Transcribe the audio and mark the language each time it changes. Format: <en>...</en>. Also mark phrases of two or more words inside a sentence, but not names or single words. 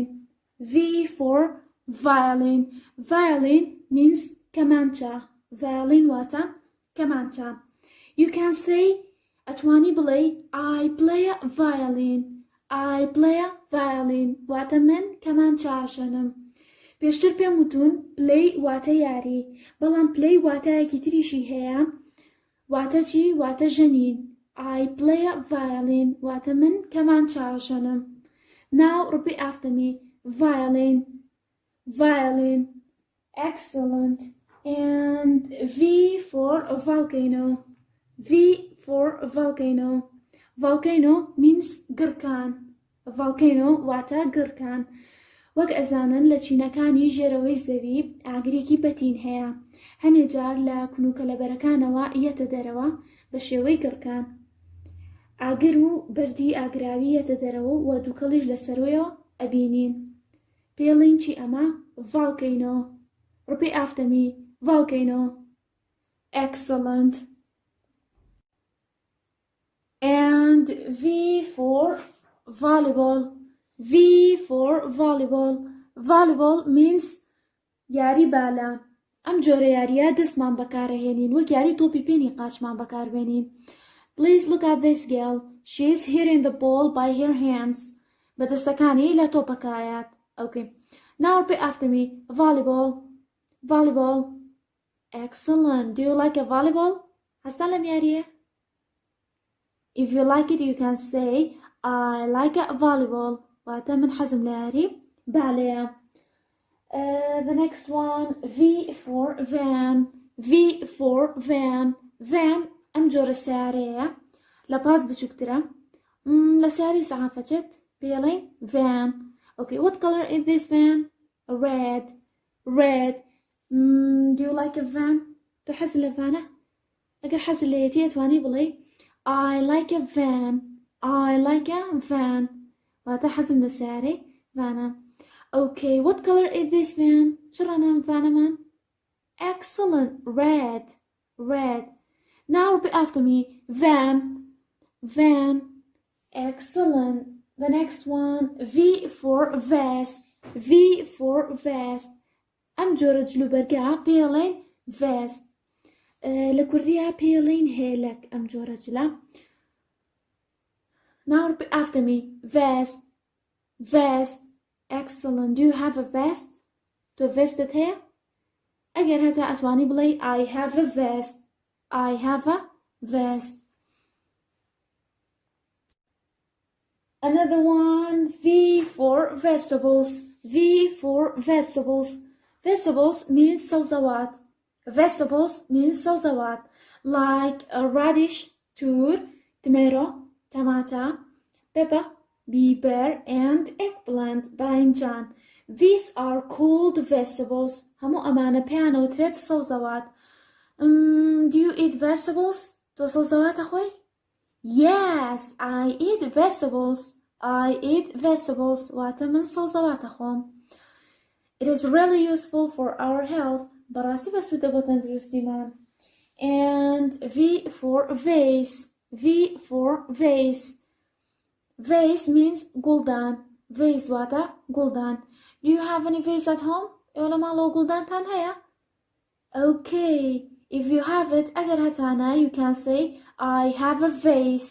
<en>V for violin. Violin means kamancha. Violin</en> <ckb>واتە کەمانچە.</ckb> <en>You can say atwani play. I play violin. I play violin.</en> <ckb>واتە من کەمانچە ژەنم. پێشتر پێم وتون play واتە یاری بەڵام play واتایەکی تریشی هەیە واتە چی؟ واتە ژەنین.</ckb> <en>I play violin</en> <ckb>واتە من کەمانچا ژەنم.</ckb> <en>Now repeat after me. Violin. Excellent. And V for volcano. V for volcano. Volcano means گڕکان.</en> <ckb>Volcano واتە گڕکان. وەک ئەزانن لە چینەکانی ژێرەوەی زەوی ئاگرێکی بەتین هەیە. هەنێ جار لە کونوکە لەبەرەکانەوە یەتە دەرەوە بە شێوەی گڕکان. ئاگر و بەردی ئاگراوی یەتە دەرەوە و دووکەڵیش لەسەرۆیەوە ئەبینین. پێڵین چی ئەمە؟</ckb> <en>volcano. Repeat after me. Volcano. Excellent. And V for volleyball. V for volleyball. Volleyball means</en> <ckb>یاری بالا. ئەم جۆرە یاریە دەستمان بەکارەهێنین وەک یاری تۆپی پێنی قاچمان بەکاربێنین.</ckb> <en>Please look at this girl. She is hitting the ball by her hands.</en> <ckb>بەدەستەکانی لە تۆپەکایات.</ckb> <en>Okay. Now repeat after me. Volleyball. Volleyball. Excellent. Do you like a volleyball?</en> <ckb>هەستان لەم یاریە؟</ckb> <en>If you like it, you can say I like a volleyball.</en> <ckb>واتە من حەزم لە یاری بالەیە.</ckb> <en>The next one, V for van. V for van.</en> <ckb>Van ئەم جۆرە سیارەیە لە پاس بچووکترە. لە سیاری سەعافەچێت پێڵێن van.</ckb> <en>Okay, what color is this van? Red. Red. Do you like a van?</en> <ckb>تۆ حەز لە ڤانە؟ ئەگەر حەز لێیەتی ئەتوانی بڵێ</ckb> <en>I like a van. I like a van.</en> <ckb>واتە حەزم لە سیارەی ڤانە.</ckb> <en>Okay, what color is this van?</en> <ckb>چ ڕەنگە ڤانەمان؟</ckb> <en>Excellent. Red. Red. Now repeat after me. Van. Van. Excellent. The next one, V for vest. V for vest.</en> <ckb>ئەم جۆرە جلوبەرگە پێڵێن vest. لە کوردیە پێڵێن هێلک ئەم جۆرە جلە.</ckb> <en>Now repeat after me. Vest. Vest. Excellent. Do you have a vest?</en> <ckb>تۆ vestت هەیە؟ ئەگەر هەتا ئەتوانی بڵێ</ckb> <en>I have a vest. I have a vest. Another one, V for vegetables. V for vegetables. Vegetables means سوزەوات. Vegetables means سوزەوات. Like a radish, tur, tomato, tomato, pepper, biber, and eggplant, باینجان. These are called vegetables.</en> <ckb>هەموو ئەمانە پێیانەوترێت سەوزەوات.</ckb> <en>Do you eat vegetables?</en> <ckb>تۆ سەوزەواتە خۆی؟</ckb> <en>Yes, I eat vegetables. I eat vegetables.</en> <ckb>واتە من سەوزەواتە خۆم.</ckb> <en>It is really useful for our health.</en> <ckb>بەڕاستی بەسوودە بۆ تەندروستیمان.</ckb> <en>And V for vase. V for vase. Vase means گوڵدان.</en> <ckb>Vase واتە گوڵدان.</ckb> <en>Do you have any vase at home?</en> <ckb>ئێوە لە ماڵەوە گوڵدانتان هەیە؟</ckb> <en>Okay. If you have it,</en> <ckb>ئەگەر هەتانە,</ckb> <en>you can say I have a vase.</en>